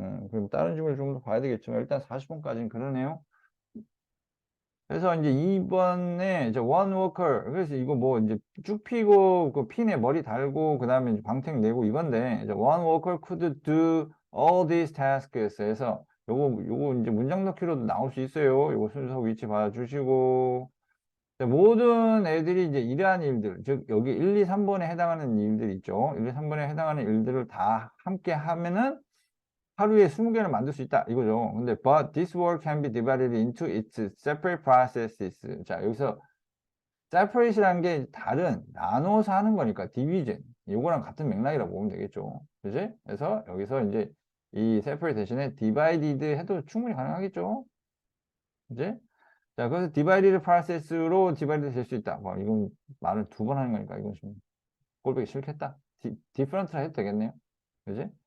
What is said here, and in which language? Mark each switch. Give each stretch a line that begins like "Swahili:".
Korean: 그럼 다른 지문을 좀 더 봐야 되겠지만 일단 40번까지는 그러네요. 그래서 이제 2번에 이제 one worker 그래서 이거 뭐 이제 쭉 피고 그 핀에 머리 달고 그 다음에 이제 방택 내고 이건데 이제
English: one worker could do all these tasks
Korean: 해서 요거 이제 문장 넣기로도 나올 수 있어요. 요거 순서 위치 봐주시고 모든 애들이 이제 이러한 일들 즉 여기 1, 2, 3번에 해당하는 일들 있죠. 1, 2, 3번에 해당하는 일들을 다 함께 하면은 하루에 20개를 만들 수 있다 이거죠. 근데
English: but this work can be divided into its separate processes.
Korean: 자, 여기서 separate이라는 게 다른 나눠서 하는 거니까 division. 이거랑 같은 맥락이라고 보면 되겠죠. 그지? 그래서 여기서 이제 이 separate 대신에 divided 해도 충분히 가능하겠죠. 그지? 자, 그래서
English: divided process
Korean: 로 divided 될 수 있다. 뭐 이건 말을 2번 하는 거니까 이건 좀 꼴보기 싫겠다. different라 해도 되겠네요. 그지?